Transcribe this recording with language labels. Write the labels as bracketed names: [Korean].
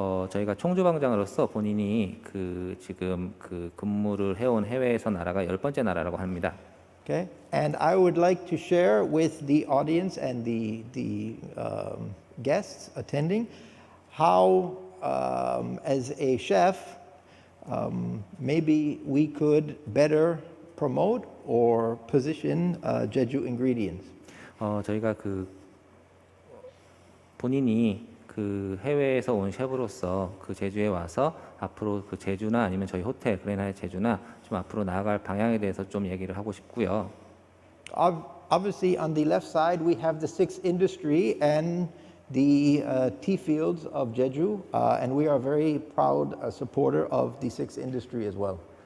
[Korean] 저희가 총주방장으로서 본인이 지금 근무를 해온 해외에서 나라가 10번째 나라라고 합니다. [English] Okay, and I would like to share with the audience and the guests attending how, as a chef, maybe we could better promote or position Jeju ingredients. [Korean] 저희가 본인이 해외에서 온 셰프로서 제주에 와서 앞으로 제주나 아니면 저희 호텔 그레나의 제주나 좀 앞으로 나아갈 방향에 대해서 좀 얘기를 하고 싶고요. [English] Obviously, on the left side, we have the six industry and the tea fields of Jeju, and we are very proud supporter of the six industry as well.